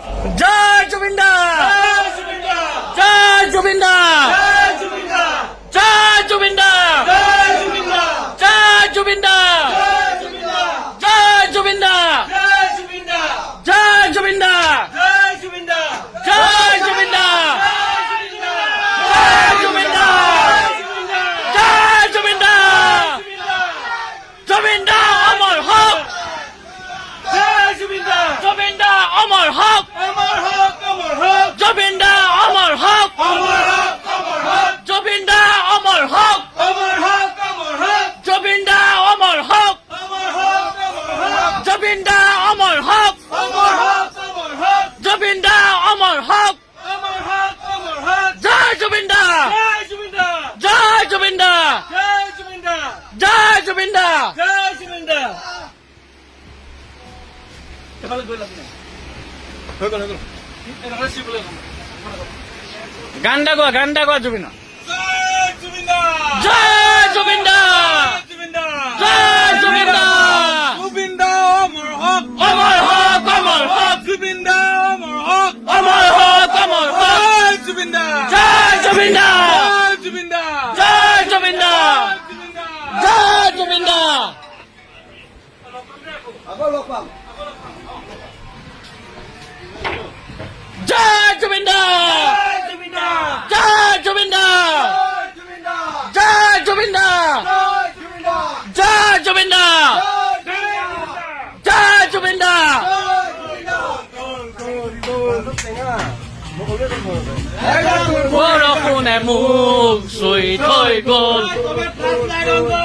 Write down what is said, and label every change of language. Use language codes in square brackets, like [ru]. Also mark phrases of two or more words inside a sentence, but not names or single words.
[as] জয় জুবিনদা জয় জুবিনদা জয় জুবিনদা জয় জুবিনদা জয় জুবিনদা জয় জুবিনদা জয় জুবিনদা জয় জুবিনদা জয় জুবিনদা জুবিনদা অমর হোক জুবিনদা অমর হোক জুবিনদা অমর হোক জুবিনদা অমর হোক জুবিনদা অমর হোক জুবিনদা অমর হোক জুবিনদা অমর হোক জয় জুবিনদা জয় জুবিনদা জয় জুবিনদা গানটা গোয়া জুবিনা জয় জুবিনদা জয় জুবিনদা অমর হোক অমর হোক অমর হোক অমর হোক জয় জুবিনদা জয় জুবিনদা জয় জুবিনদা জয় জুবিনদা জয় জুবিনদা জয় জুবিনদা জয় জুবিনদা জয় জুবিনদা বৰষুণে মোক চুই থৈ গ'ল